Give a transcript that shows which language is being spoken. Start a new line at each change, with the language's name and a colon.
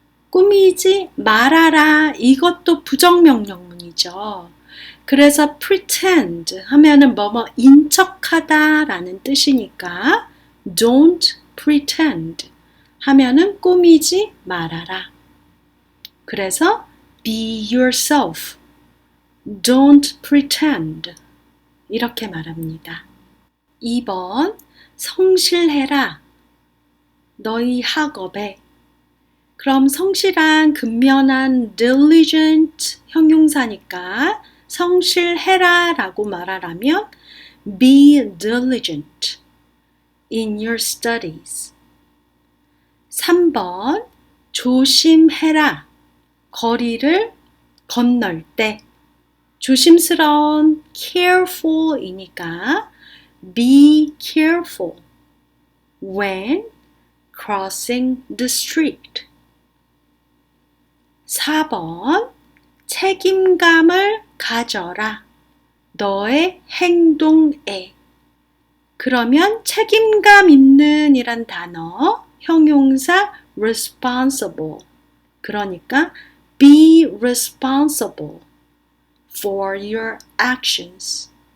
Korean: 꾸미지 말아라. 이것도 부정명령문이죠. 그래서 pretend 하면은 뭐뭐 인척하다 라는 뜻이니까
English: don't pretend
Korean: 하면은 꾸미지 말아라.
English: 그래서 be yourself. Don't pretend.
Korean: 이렇게 말합니다. 2번 성실해라. 너희 학업에. 그럼 성실한, 근면한 diligent 형용사니까 성실해라 라고 말하라면
English: be diligent in your studies.
Korean: 3번 조심해라. 거리를 건널 때.
English: 조심스러운 careful이니까 be careful when crossing the street.
Korean: 4번 책임감을 가져라. 너의 행동에. 그러면 책임감 있는 이란 단어, 형용사 responsible.
English: 그러니까 be responsible for your actions.